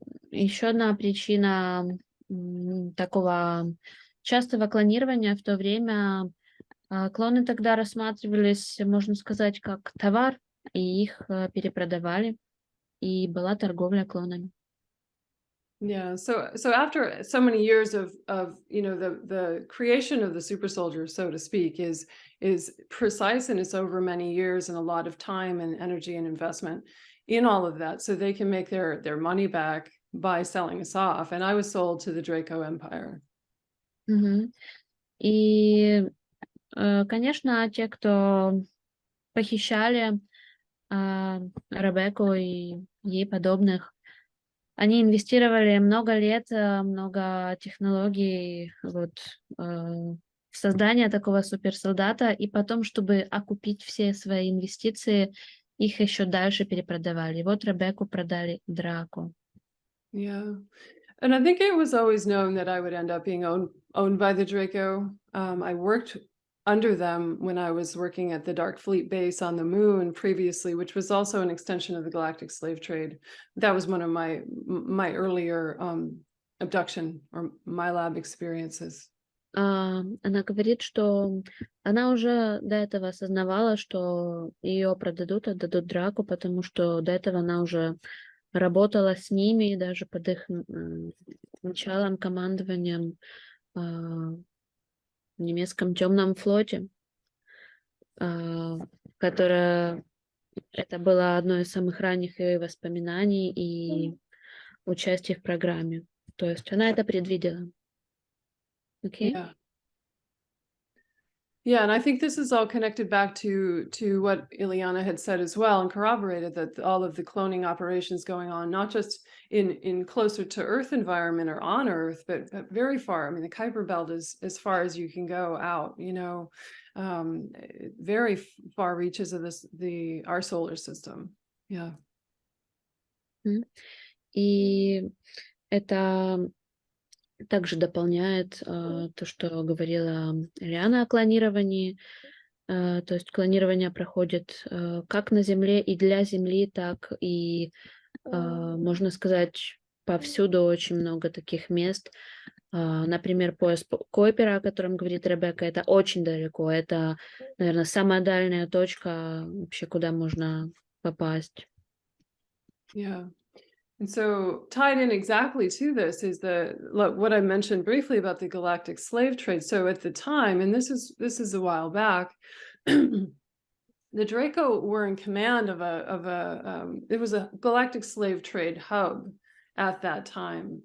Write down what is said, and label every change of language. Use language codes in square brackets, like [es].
[ru] Еще одна причина такого частого клонирования в то время, клоны тогда рассматривались, можно сказать, как товар, и их перепродавали. и была торговля клонами. [en] Yeah, so after so many years of you know the creation of the super soldier, so to speak, is precise, and it's over many years and a lot of time and energy and investment in all of that, so they can make their money back by selling us off. And I was sold to the Draco Empire. Мгм. [ru] И, конечно, те, кто похищали Ребекку и ей подобных, они инвестировали много лет, много технологий вот, в создание такого суперсолдата, и потом, чтобы окупить все свои инвестиции, их еще дальше перепродавали. И вот Ребекку продали Драку. [en] Yeah. And I think it was always known that I would end up being owned by the Draco. I worked under them when I was working at the Dark Fleet base on the moon previously, which was also an extension of the galactic slave trade. That was one of my earlier abduction or my lab experiences. [ru] Она говорит, что она уже до этого осознавала, что ее продадут, отдадут Драку, потому что до этого она уже работала с ними, даже под их началом, командованием в немецком темном флоте, которое это было одно из самых ранних ее воспоминаний и участия в программе. То есть она это предвидела. Окей? [en] Yeah. Yeah, and I think this is all connected back to what Ileana had said as well, and corroborated that all of the cloning operations going on, not just in closer to Earth environment or on Earth, but very far. I mean, the Kuiper Belt is as far as you can go out. You know, very far reaches of our solar system. Yeah. [ru] И это также дополняет то, что говорила Риана о клонировании. То есть клонирование проходит как на Земле и для Земли, так и, можно сказать, повсюду очень много таких мест. Например, пояс Койпера, о котором говорит Ребекка, это очень далеко. Это, наверное, самая дальняя точка вообще, куда можно попасть. [en] Yeah. And so tied in exactly to this is what I mentioned briefly about the galactic slave trade. So at the time, and this is a while back, the Draco were in command of it was a galactic slave trade hub at that time.